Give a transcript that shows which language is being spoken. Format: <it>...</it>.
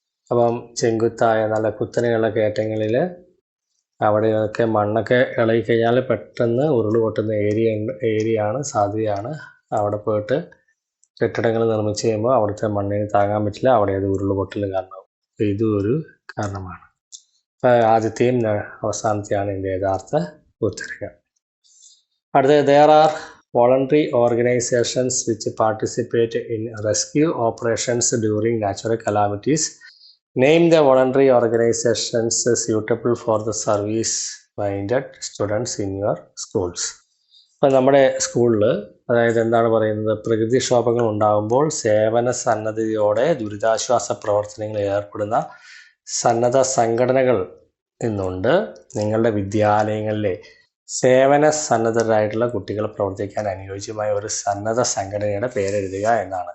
<ml>അപ്പം ചെങ്കുത്തായ നല്ല കുത്തനെയുള്ള കയറ്റങ്ങളിൽ അവിടെയൊക്കെ മണ്ണൊക്കെ ഇളകിക്കഴിഞ്ഞാൽ പെട്ടെന്ന് ഉരുൾപൊട്ടുന്ന ഏരിയയാണ്, സാധ്യതയാണ്. അവിടെ പോയിട്ട് കെട്ടിടങ്ങൾ നിർമ്മിച്ച് കഴിയുമ്പോൾ അവിടുത്തെ മണ്ണിന് താങ്ങാൻ പറ്റില്ല, അവിടെ അത് ഉരുൾപൊട്ടൽ കാരണമാവും. ഇതും ഒരു കാരണമാണ്. ആദ്യത്തെയും അവസാനത്തെയാണ് എൻ്റെ യഥാർത്ഥ ഉത്തരങ്ങൾ.</ml> <en>അടുത്തത്, there are voluntary organizations which participate in rescue operations during natural calamities. Name the voluntary organizations suitable for the service-minded students in your schools.</en> <ml>ഇപ്പം നമ്മുടെ സ്കൂളിൽ, അതായത് എന്താണ് പറയുന്നത്, പ്രകൃതിക്ഷോഭങ്ങൾ ഉണ്ടാകുമ്പോൾ സേവന സന്നദ്ധതയോടെ ദുരിതാശ്വാസ പ്രവർത്തനങ്ങളിൽ ഏർപ്പെടുന്ന സന്നദ്ധ സംഘടനകൾ ഇന്നുണ്ട്. നിങ്ങളുടെ വിദ്യാലയങ്ങളിലെ സേവന സന്നദ്ധരായിട്ടുള്ള കുട്ടികൾ പ്രവർത്തിക്കാൻ അനുയോജ്യമായ ഒരു സന്നദ്ധ സംഘടനയുടെ പേരെഴുതുക എന്നാണ്.</ml>